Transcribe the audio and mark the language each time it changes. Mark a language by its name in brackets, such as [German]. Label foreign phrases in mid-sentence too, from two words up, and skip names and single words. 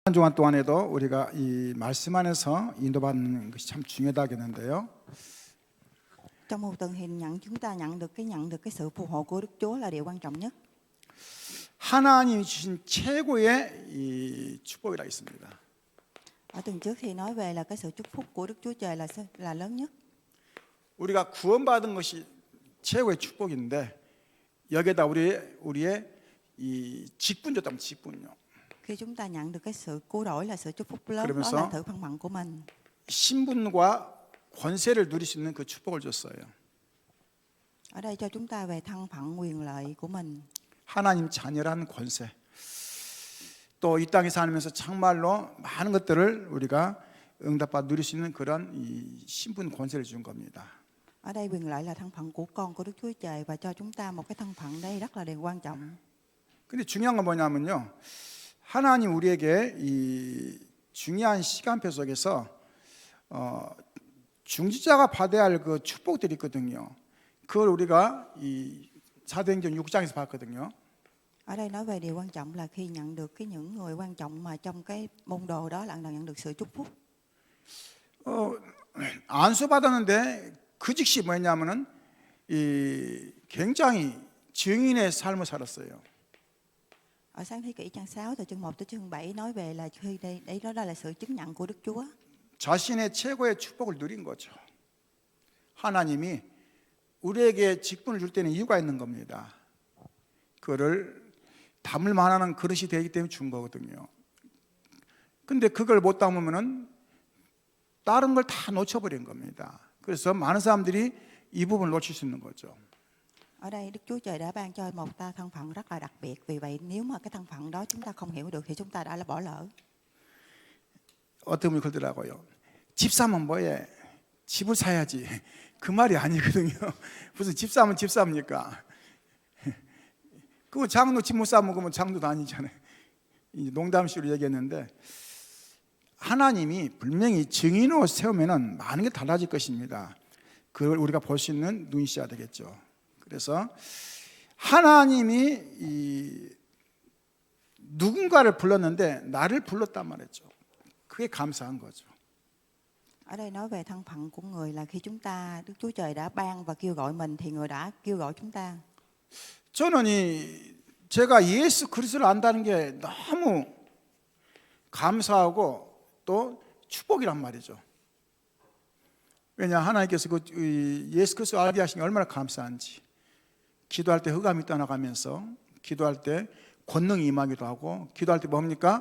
[Korean] 한 주간 동안에도 우리가 이 말씀 안에서 인도받는 것이 참 중요하다겠는데요. [Vietnamese] Trong một tuần thì chúng ta nhận được cái sự phù hộ của Đức Chúa là điều quan trọng nhất. [Korean] 하나님이 주신 최고의 이 축복이라 있습니다. [Vietnamese] Ở tuần trước thì nói về là cái sự chúc phúc của Đức Chúa Trời là lớn nhất. [Korean] 우리가 구원받은 것이 최고의 축복인데 여기에다 우리의 이 직분도 좀 직분요. [Vietnamese] Khi chúng ta nhận được cái sự cứu rỗi là sự chúc phúc lớn, đó [Korean] 그러면서 [Vietnamese] là sự phận bằng của mình. [Korean] 신분과 권세를 누릴 수 있는 그 축복을 줬어요. [Vietnamese] Ở đây cho chúng ta về thân phận quyền lợi của mình. [Korean] 하나님 자녀라는 권세. 또 이 땅에 살면서 정말로 많은 것들을 우리가 응답받아 누릴 수 있는 그런 이 신분 권세를 준 겁니다. [Vietnamese] Ở đây quyền lợi là thân phận của con của Đức Chúa Trời và cho chúng ta một cái thân phận đây rất là điều quan trọng. [Korean] 근데 중요한 건 뭐냐면요. 하나님 우리에게 이 중요한 시간표 속에서 중지자가 받아야 할 그 축복들이 있거든요. 그걸 우리가 이 사도행전 6장에서 봤거든요. [Vietnamese] Ở đây nói về điều quan trọng là khi nhận được những người quan trọng mà trong cái môn đồ đó là nhận được sự chúc phúc. [Korean] 안수 받았는데 그 즉시 뭐였냐면은 이 굉장히 증인의 삶을 살았어요. [Vietnamese] Ở sáng thế kỷ trang 6 từ chương 1 tới chương 7 nói về là khi đó là sự chứng nhận của Đức Chúa. [Korean] 자신의 최고의 축복을 누린 거죠. 하나님이 우리에게 직분을 줄 때는 이유가 있는 겁니다. 그거를 담을 만한 그릇이 되기 때문에 준 거거든요. 근데 그걸 못 담으면은 다른 걸 다 놓쳐버린 겁니다. 그래서 많은 사람들이 이 부분을 놓칠 수 있는 거죠. [Vietnamese] Ở đây Đức Chúa Trời đã ban cho một ta thân phận rất là đặc biệt. Vì vậy nếu mà cái thân phận đó chúng ta không hiểu được thì chúng ta đã là bỏ lỡ. [Korean] 어떤 분이 그러더라고요. 집 사면 뭐해? 집을 사야지. 그 말이 아니거든요. 무슨 집 사면 집 삽니까? 그거 장로 집 못 사면 그러면 장로도 아니잖아요. 농담식으로 얘기했는데 하나님이 분명히 증인으로 세우면은 많은 게 달라질 것입니다. 그걸 우리가 볼 수 있는 눈이 있어야 되겠죠. 그래서 하나님이 누군가를 불렀는데 나를 불렀단 말이죠. 그게 감사한 거죠. [Vietnamese] Ở đây nói về thân phận của người là khi chúng ta Đức Chúa Trời đã ban và kêu gọi mình thì người đã kêu gọi chúng ta. [Korean] 저는 제가 예수 그리스도를 안다는 게 너무 감사하고 또 축복이란 말이죠. 왜냐 하나님께서 그 예수 그리스도 알게 하신 게 얼마나 감사한지. 기도할 때 흑암이 떠나가면서 기도할 때 권능이 임하기도 하고 기도할 때 뭡니까?